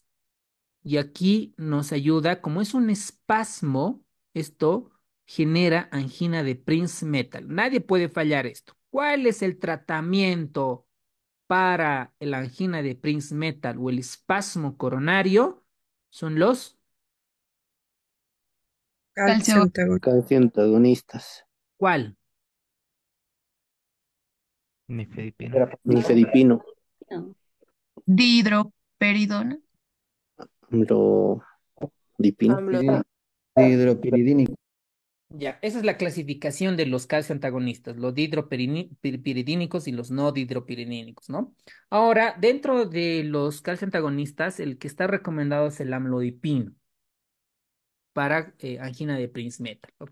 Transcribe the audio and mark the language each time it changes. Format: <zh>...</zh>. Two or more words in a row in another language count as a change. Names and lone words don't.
<es>Y aquí nos ayuda, como es un espasmo, esto genera angina de Prince-Metal. Nadie puede fallar esto. ¿Cuál es el tratamiento para la angina de Prince-Metal o el espasmo coronario? Son los, Calcio Calcio antagonistas. ¿cuál? Nifedipino. Nifedipino, Dihidroperidona. amlodipino. Hidropiridínico. Ya, esa es la clasificación de los calcio antagonistas, los dihidropiridínicos y los no dihidropiridínicos, ¿no? Ahora, dentro de los calcio antagonistas, el que está recomendado es el amlodipino para angina de Prince-Metal, ¿ok?</es>